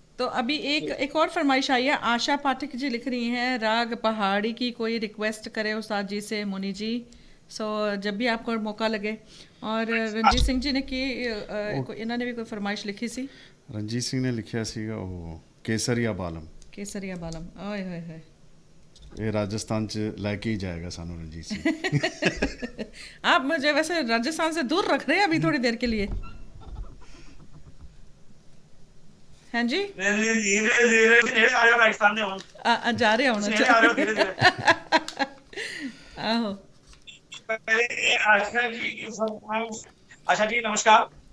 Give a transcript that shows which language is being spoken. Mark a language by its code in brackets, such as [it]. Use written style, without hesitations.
[hi] तो अभी एक और फरमाइश आई है, आशा पाठक जी लिख रही हैं राग पहाड़ी की कोई रिक्वेस्ट करे उस्ताद जी से, मुनि जी। सो जब भी आपको मौका लगे। और रंजीत सिंह जी ने की इन्होंने भी कोई फरमाइश लिखी सी, [pa] ਰਣਜੀਤ ਸਿੰਘ ਨੇ ਲਿਖਿਆ ਸੀਗਾ ਉਹ ਕੇਸਰੀਆ ਬਾਲਮ। [hi] केसरिया बालम। ओए होए होए। [pa] ਇਹ ਰਾਜਸਥਾਨ ਚ ਲੈ ਕੇ ਹੀ ਜਾਏਗਾ ਸਾਨੂੰ ਰਣਜੀਤ ਸਿੰਘ। [hi] आप मुझे वैसे राजस्थान से दूर रख रहे हैं अभी थोड़ी देर के लिए। हाँ जी, धीरे धीरे धीरे धीरे आ जाओ राजस्थान में हम। जा रहे होना धीरे आ रहे हो, धीरे धीरे। आहो पहले आशा जी, आशा जी नमस्कार।